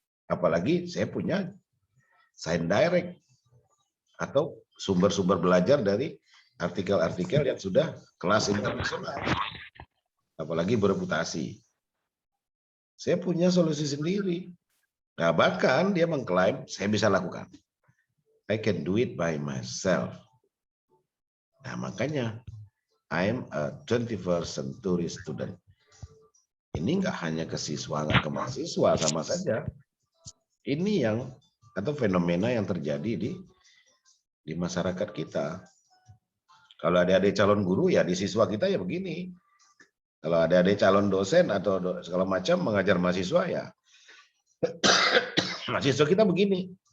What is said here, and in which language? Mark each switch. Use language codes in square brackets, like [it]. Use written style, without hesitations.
[id] Apalagi saya punya Science Direct atau sumber-sumber belajar dari artikel-artikel yang sudah kelas internasional. Apalagi bereputasi. Saya punya solusi sendiri. Nah, bahkan dia mengklaim saya bisa lakukan. [en] I can do it by myself. [id] Nah, makanya [en] I'm a 21st century student. [id] Ini enggak hanya ke siswa, enggak ke mahasiswa, sama saja. Ini yang atau fenomena yang terjadi di masyarakat kita. Kalau adik-adik calon guru ya di siswa kita ya begini. Kalau adik-adik calon dosen atau segala macam mengajar mahasiswa ya mahasiswa kita begini.